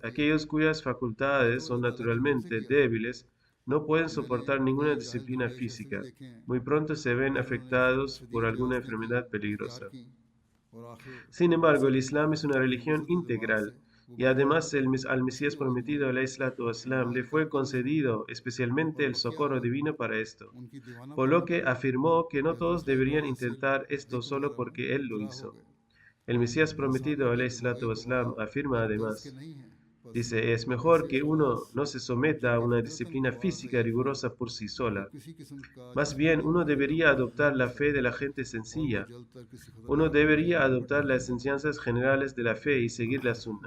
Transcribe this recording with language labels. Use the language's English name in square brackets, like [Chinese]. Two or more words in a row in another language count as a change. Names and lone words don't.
[Spanish] Aquellos cuyas facultades son naturalmente débiles no pueden soportar ninguna disciplina física. Muy pronto se ven afectados por alguna enfermedad peligrosa. Sin embargo, el Islam es una religión integral y además al Mesías prometido, [Arabic] عليه الصلاة والسلام, [Spanish] le fue concedido especialmente el socorro divino para esto, por lo que afirmó que no todos deberían intentar esto solo porque él lo hizo. El Mesías prometido, [Arabic] عليه الصلاة والسلام, [Spanish] afirma además, dice, es mejor que uno no se someta a una disciplina física rigurosa por sí sola. Más bien, uno debería adoptar la fe de la gente sencilla. Uno debería adoptar las enseñanzas generales de la fe y seguir la sunna.